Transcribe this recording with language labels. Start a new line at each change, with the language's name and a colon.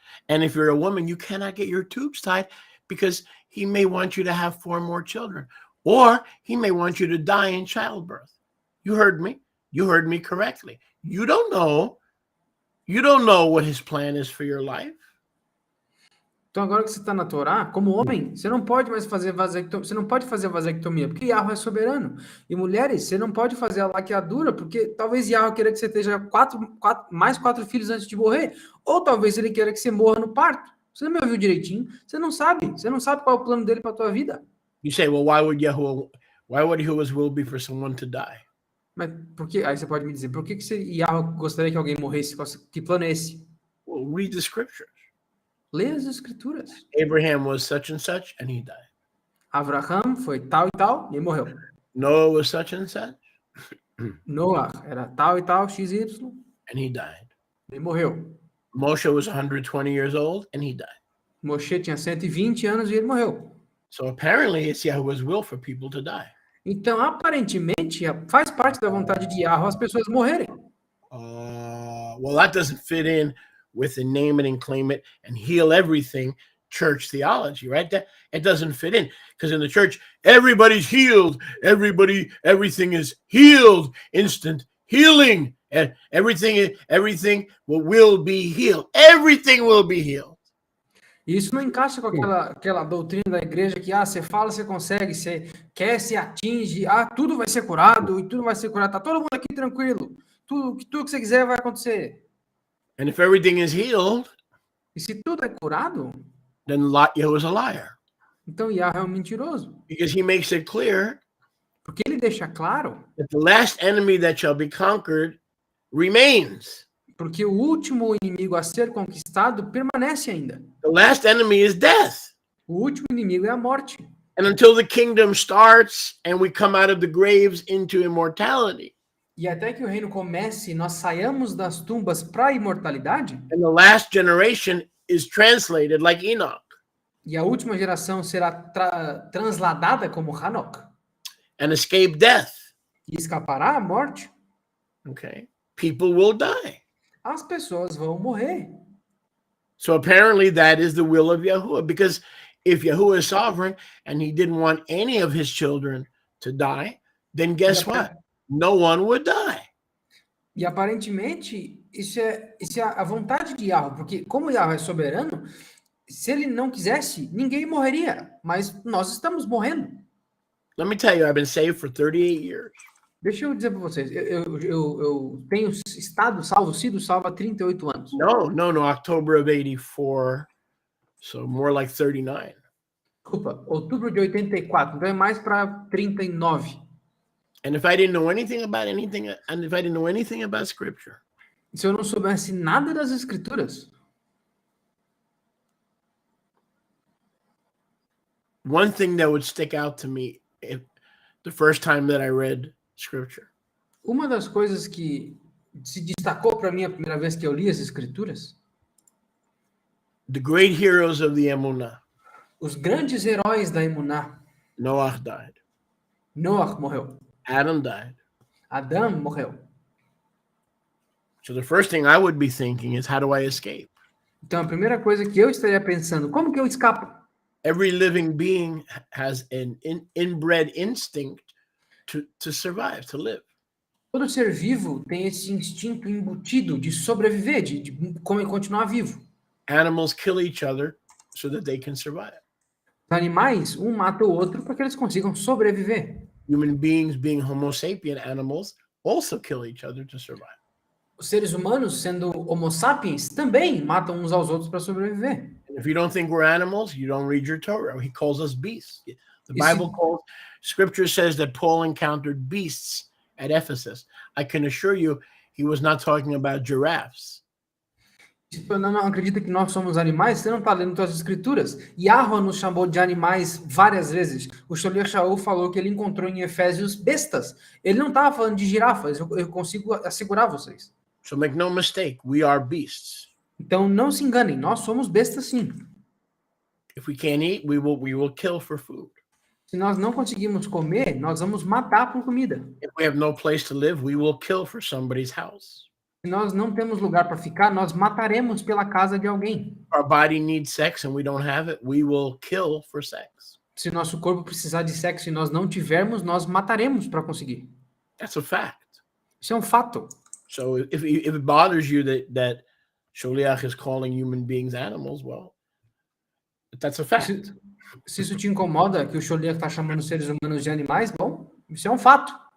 English: And if you're a woman, you cannot get your tubes tied because he may want you to have 4 more children. Or he may want you to die in childbirth. You heard me. You heard me correctly. You don't know. You don't know what his plan is for your life.
Portuguese: Então agora que você está na Torá, como homem, você não pode mais fazer vasectomia. Você não pode fazer vasectomia, porque Yahweh é soberano. E mulheres, você não pode fazer a laqueadura, porque talvez Yahweh queira que você tenha mais 4 filhos antes de morrer. Ou talvez ele queira que você morra no parto. Você não me ouviu direitinho? Você não sabe. Você não sabe qual é o plano dele para a tua vida.
English: You say, well, why would Yahuwah's will be for someone to die?
Portuguese: Mas por que? Aí você pode me dizer, por que Yahweh gostaria que alguém morresse? Que plano é esse?
English: Well, read the scriptures.
Portuguese: Lê as escrituras.
English: Abraham was such and such, and he died.
Portuguese: Abraham foi tal e tal, e morreu.
English: Noah was such and such.
Portuguese: Noah era tal e tal, XY,
English: and he died.
Portuguese: E morreu.
English: Moshe was 120 years old, and he died.
Portuguese: Moshe tinha 120 anos e ele morreu.
English: So apparently it's Yahweh's will for people to die.
Portuguese: Então, aparentemente, faz parte da vontade de Yahweh as pessoas morrerem.
English: Well, that doesn't fit in with the name it and claim it and heal everything church theology, right? That it doesn't fit in because in the church, everybody's healed. Everything is healed, instant healing, and everything will be healed. Everything will be healed.
Portuguese: Isso não encaixa com aquela doutrina da igreja que você fala, você consegue, você quer, você atinge, tudo vai ser curado e tudo vai ser curado. Tá todo mundo aqui tranquilo. Tudo que você quiser vai acontecer.
English: And if everything is healed,
Portuguese: e se tudo é curado,
English: then Yahweh is a liar.
Portuguese: Então Yahweh é um mentiroso.
English: Because he makes it clear
Portuguese: porque ele deixa claro
English: that the last enemy that shall be conquered remains.
Portuguese: Porque o último inimigo a ser conquistado permanece ainda.
English: The last enemy is death.
Portuguese: O último inimigo é a morte.
English: And until the kingdom starts and we come out of the graves into immortality.
Portuguese: E até que o reino comece, nós saiamos das tumbas para a imortalidade.
English: And the last generation is translated like Enoch.
Portuguese: E a última geração será transladada como Hanok
English: and escape death.
Portuguese: e escapará à morte.
English: Okay. People will die.
Portuguese: As pessoas vão morrer.
English: So apparently that is the will of Yahuwah, because if Yahuwah is sovereign and he didn't want any of his children to die, then guess what? No one would die.
Portuguese: E aparentemente, isso é a vontade de Yahweh, porque como Yahweh é soberano, se ele não quisesse, ninguém morreria, mas nós estamos morrendo.
English: Let me tell you, I've been saved for 38 years.
Portuguese: Deixa eu dizer para vocês, eu tenho sido salvo há 38 anos.
English: No, October of 84, so more like 39.
Portuguese: Desculpa, outubro de 84, então é mais para 39.
English: And if I didn't know anything about and if I didn't know anything about scripture,
Portuguese: Se eu não soubesse nada das escrituras,
English: one thing that would stick out to me the first time that I read scripture,
Portuguese: uma das coisas que se destacou para mim a primeira vez que eu li as escrituras,
English: the great heroes of the Emunah,
Portuguese: os grandes heróis da Emuná.
English: Noah died.
Portuguese: Noah morreu.
English: Adam died.
Portuguese: Adão morreu.
English: So the first thing I would be thinking is, how do I escape?
Portuguese: Então a primeira coisa que eu estaria pensando, como que eu escapo?
English: Every living being has an inbred instinct to survive, to live.
Portuguese: Todo ser vivo tem esse instinto embutido de sobreviver, de continuar vivo.
English: Animals kill each other so that they can survive.
Portuguese: Os animais, um mata o outro para que eles consigam sobreviver.
English: Human beings, being Homo sapien animals, also kill each other to survive.
Portuguese: Os seres humanos, sendo Homo sapiens, também matam uns aos outros para sobreviver.
English: And if you don't think we're animals, you don't read your Torah. He calls us beasts. The Bible Scripture says that Paul encountered beasts at Ephesus. I can assure you, he was not talking about giraffes.
Portuguese: Se você não acredita que nós somos animais, você não está lendo suas escrituras. Yahweh nos chamou de animais várias vezes. O Sholiach Shaul falou que ele encontrou em Efésios bestas. Ele não estava falando de girafas, eu consigo assegurar vocês.
English: So make no mistake, we are beasts.
Portuguese: Então não se enganem, nós somos bestas sim.
English: If we can't eat, we will kill for food.
Portuguese: Se nós não conseguimos comer, nós vamos matar por comida.
English: If we have no place to live, we will kill for somebody's house.
Portuguese: Se nós não temos lugar para ficar, nós mataremos pela casa de alguém.
English: Our body needs sex and we don't have it, we will kill for sex.
Portuguese: Se nosso corpo precisar de sexo e nós não tivermos, nós mataremos para conseguir.
English: That's a fact.
Portuguese: Isso é um fato.
English: So if it bothers you that Sholiach is calling human beings animals, well, that's a fact.
Portuguese: Se isso te incomoda que o Sholiach está chamando os seres humanos de animais, bom, isso é um fato.